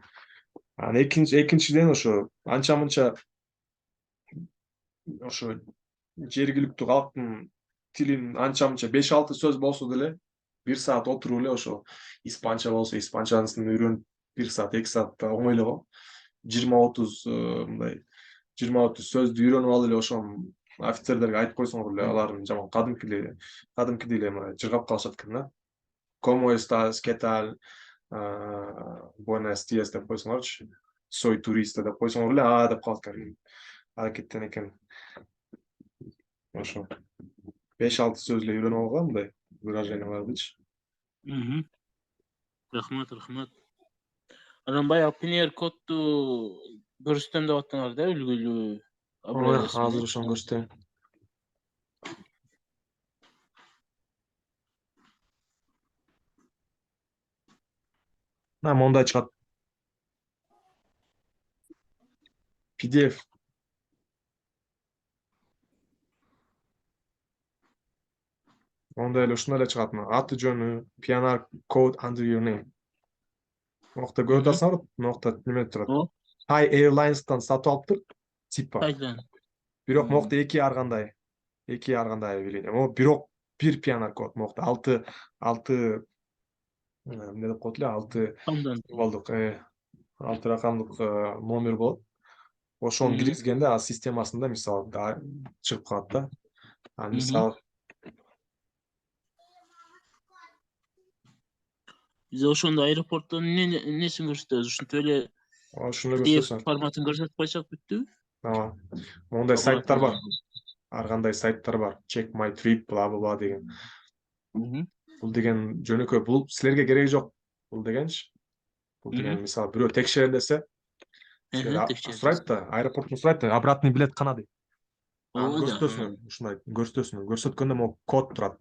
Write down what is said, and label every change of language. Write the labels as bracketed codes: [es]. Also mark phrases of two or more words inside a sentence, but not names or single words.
[ky] Анан экинчиден ошо анча мынча ошо жергиликтүү калктын тилин анча мынча 5-6 сөз болсо деле 1 саат отуруп эле ошо испанча болсо испанчасын үйрөнүп 1 саат 2 саатта оңой эле го. 20-30 мындай 20-30 сөздү үйрөнүп алып эле ошону офицерлерге айтып койсоңор эле алар жаман кадимкидей эле мына жыргап калышат экен да. [es] Como estás, qué tal, buenos días [ky] деп койсоңорчу, [es] soy turista [ky] деп койсоңор эле деп калат экен. Аракеттен экен. Ошо. 5-6 сөзле үйрөнүп алгам мындай выражениялардычы. Рахмат, рахмат. Анан баягы Pioneer кодду көрсөтөм деп аттыңар да, үлгүлүү образец Азыр ошону көрсөтөйүн. Мондай чыгат. PDF. Мондай эле ушундай эле чыгат. Аты жөнү [en] Pioneer code under your name. [ky] Мокта көрүп атасыңарбы? Мокта неме турат. Thai Airlines'тан сатып алыптыр. Типа. Кайдан? Бирок мокта эки ар кандай объявление. Могу бирок бир Pioneer код мокта 6 эмне деп коет эле 6 Кандай? символдук 6 ракамдык номер болот. Ошону киргизгенде ал системасында мисалы чыгып калат да. Мисалы Биз ошондо аэропорттон эмнесин көрсөтөбүз? Ушинтип эле ошону PDF көрсөтөсүң. форматын көрсөтүп койсок бүттүбү? Мондай сайттар бар. Ар кандай сайттар бар. [en] Check my trip [ky] бла бла деген. Бул деген жөнөкөй, бул силерге кереги жок. Бул дегенчи. Бул деген мисалы бирөө текшерем десе, сурайт да, аэропорттун сурайт да, [ru] обратный билет [ky] кана дейт. Аны көрсөтөсүңөр, ушундай көрсөтөсүңөр. Көрсөткөндө могу код турат.